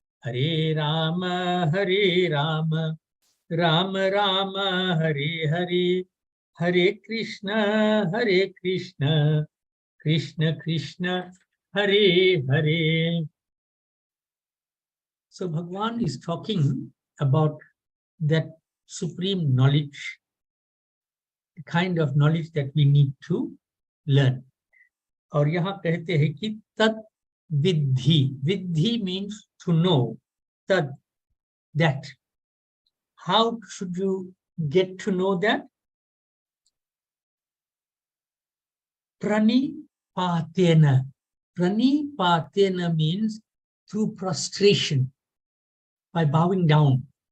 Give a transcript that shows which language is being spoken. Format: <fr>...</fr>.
<sa>Hare Rama, Hare Rama, Rama Rama, Hare Hare, Hare Krishna, Hare Krishna, Krishna Krishna, Hare Hare.</sa> <en>So Bhagavan is talking about that supreme knowledge, the kind of knowledge that we need to learn.</en> <hi>और यहाँ कहते हैं कि</hi> <sa>तत् विद्धि.</sa> <en>Viddhi means to know. Tad, that. How should you get to know that? Pranipatena. Pranipatena means through prostration, by bowing down.</en>